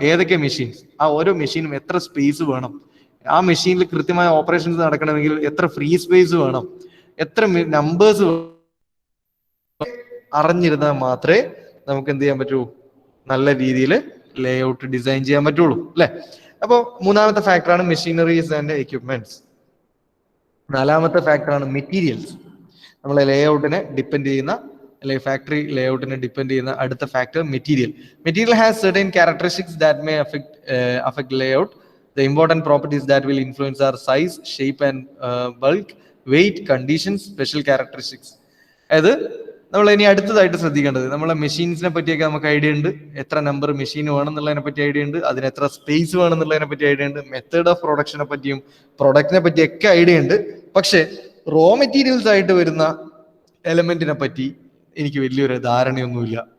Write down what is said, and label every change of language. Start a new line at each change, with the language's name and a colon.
Malayalam: ഏതൊക്കെ മെഷീൻസ്, ആ ഓരോ മെഷീനും എത്ര സ്പേസ് വേണം, ആ മെഷീനിൽ കൃത്യമായ ഓപ്പറേഷൻസ് നടക്കണമെങ്കിൽ എത്ര ഫ്രീ സ്പേസ് വേണം, എത്ര നമ്പേഴ്സ് അറിഞ്ഞിരുന്നാൽ മാത്രമേ നമുക്ക് എന്ത് ചെയ്യാൻ പറ്റൂ, നല്ല രീതിയിൽ ലേഔട്ട് ഡിസൈൻ ചെയ്യാൻ പറ്റുള്ളൂ അല്ലെ. അപ്പോൾ മൂന്നാമത്തെ ഫാക്ടറാണ് മെഷീനറീസ് ആൻഡ് എക്യുപ്മെന്റ്സ്. നാലാമത്തെ ഫാക്ടറാണ് മെറ്റീരിയൽസ്. നമ്മളെ ലേഔട്ടിനെ ഡിപ്പെൻഡ് ചെയ്യുന്ന അല്ലെങ്കിൽ ഫാക്ടറി ലേഔട്ടിനെ ഡിപ്പെൻഡ് ചെയ്യുന്ന അടുത്ത factor material.
English: Material has certain characteristics that may affect layout. The important properties that will influence our size, shape and bulk, weight, conditions, special characteristics.
Malayalam: അതായത് നമ്മൾ ഇനി അടുത്തതായിട്ട് ശ്രദ്ധിക്കേണ്ടത് നമ്മളെ മെഷീൻസിനെ പറ്റിയൊക്കെ നമുക്ക് ഐഡിയ ഉണ്ട്. എത്ര നമ്പർ മെഷീൻ വേണം എന്നുള്ളതിനെ പറ്റി ഐഡിയ ഉണ്ട്, അതിന് എത്ര സ്പേസ് വേണം എന്നുള്ളതിനെ പറ്റി ഐഡിയ ഉണ്ട്, മെത്തേഡ് ഓഫ് പ്രൊഡക്ഷനെ പറ്റിയും പ്രൊഡക്റ്റിനെ പറ്റിയൊക്കെ ഐഡിയ ഉണ്ട്. പക്ഷെ റോ മെറ്റീരിയൽസ് ആയിട്ട് വരുന്ന എലമെന്റിനെ പറ്റി എനിക്ക് വലിയൊരു ധാരണയൊന്നുമില്ല.